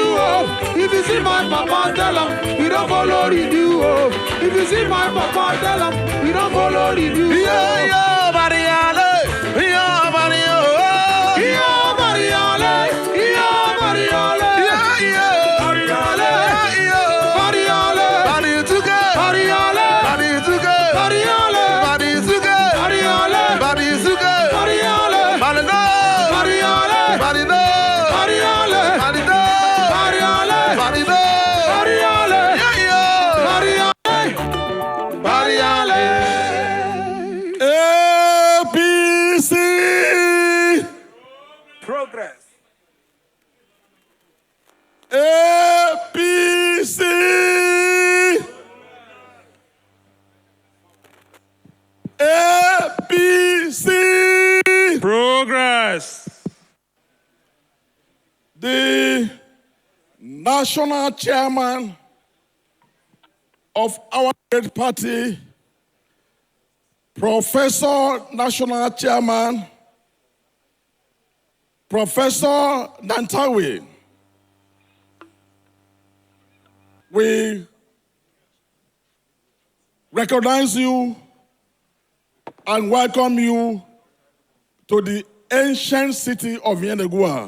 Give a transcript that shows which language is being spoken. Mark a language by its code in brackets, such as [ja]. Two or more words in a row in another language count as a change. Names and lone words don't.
[en] If you see my papa tell her, we don't follow renew. If you see my papa, tell him we don't follow the news. Yeah, yeah, Mariale. Yeah, Mariale. Yeah, Mariale. Yeah, Mariale. Yeah, yeah. Mariale. Yeah, Mariale. Mari tuke. Mariale. Mari tuke. Mariale. Mari tuke. Mariale. Mari tuke. Mariale. Mariale. Mariale. Mariale. Mariale. Mariale. Mariale. Mariale. Yeah, yeah. Mariale. APC. Progress. APC. APC. Progress. The national chairman of our great party, Professor National Chairman, Professor Nantawi, we recognize you and welcome you to the ancient city of Yenegua.